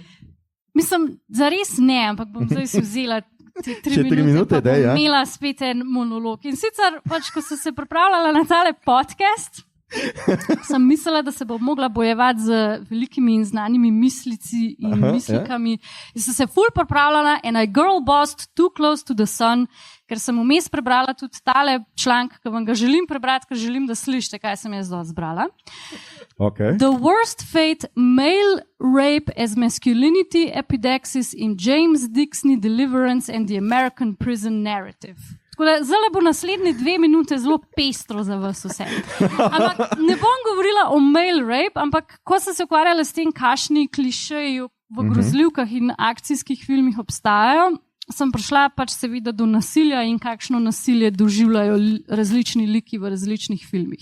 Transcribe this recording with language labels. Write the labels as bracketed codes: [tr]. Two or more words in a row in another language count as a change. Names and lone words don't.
[sl] Mislim, zares ne, ampak bom zdaj si vzela te 3 minute, pa bom imela spet en monolog. In sicer, ko sem se pripravljala na tale podcast, sem mislila, da se bom mogla bojevati z velikimi in znanimi mislici in mislikami. In sem se ful pripravljala [en] and I girl bossed too close to the sun, [sl] ker sem vmes prebrala tudi tale članek, ki vam ga želim prebrati, ker želim, da slišite, kaj sem jaz zbrala. [en] Okay. The worst fate, male rape as masculinity epidexis in James Dixon Deliverance and the American Prison Narrative. [sl] Tako da zdaj bo naslednji 2 minute zelo pestro za vas vse. Ampak ne bom govorila o [en] male rape, [sl] ampak ko sem se ukvarjala s tem, kakšni klišeji v grozljivkah in akcijskih filmih obstajajo, sem prišla pač seveda do nasilja in kakšno nasilje doživljajo različni liki v različnih filmih.